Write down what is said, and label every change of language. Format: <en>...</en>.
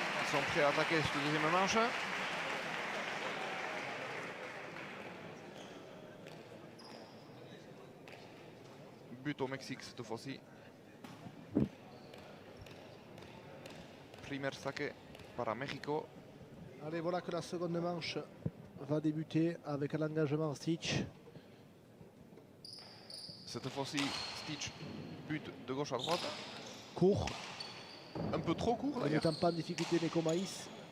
<fr>sont prêts à attaquer cette deuxième manche. But au Mexique cette fois-ci.</fr> <es>Primer saque para México.</es> <fr>Allez, voilà que la seconde manche va débuter avec l'engagement Stitch. Cette fois-ci, Stitch but de gauche à droite. Court, Un peu trop court ne d'ailleurs. mettant pas en difficulté Neko Maïs.</fr>